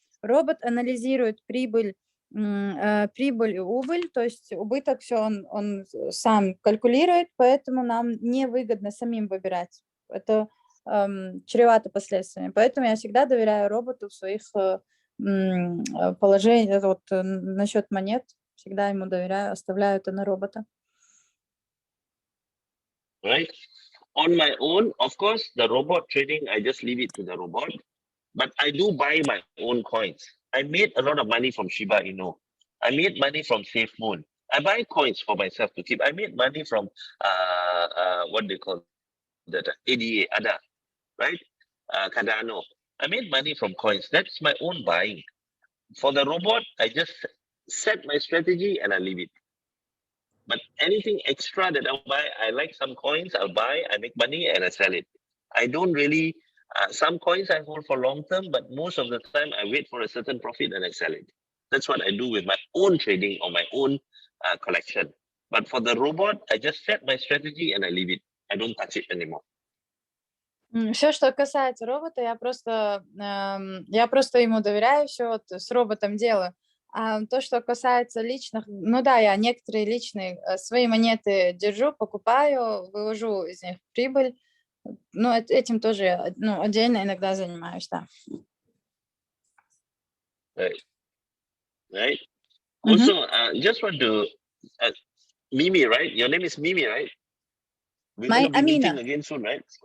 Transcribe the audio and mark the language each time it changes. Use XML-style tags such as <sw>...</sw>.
<ru>Робот анализирует прибыль и убыль, то есть убыток, все он сам калькулирует, поэтому нам невыгодно самим выбирать. Это чревато последствиями. Поэтому я всегда доверяю роботу в своих положениях. Вот насчет монет всегда ему доверяю, оставляю это на робота.</ru> <en>Right? On my own, of course, the robot trading, I just leave it to the robot. But I do buy my own coins. I made a lot of money from Shiba Inu. I made money from SafeMoon. I buy coins for myself to keep. I made money from what they call that ADA, ADA, right? Cardano. I made money from coins. That's my own buying. For the robot, I just set my strategy and I leave it. But anything extra that I'll buy, I like some coins, I'll buy, I make money and I sell it. I don't really, some coins I hold for long term, but most of the time I wait for a certain profit and I sell it. That's what I do with my own trading or my own collection. But for the robot, I just set my strategy and I leave it. I don't touch it anymore.</en> <ru>Все, что касается робота, я просто ему доверяю, все вот с роботом делаю. А то, что касается личных, ну да, я некоторые личные свои монеты держу, покупаю, вывожу из них прибыль. Ну, этим тоже отдельно иногда занимаюсь, да.</ru> <en>Right. Also, just want to, Mimi, right? Your name is Mimi, right? We're going to be Amina. meeting again soon, right?</en>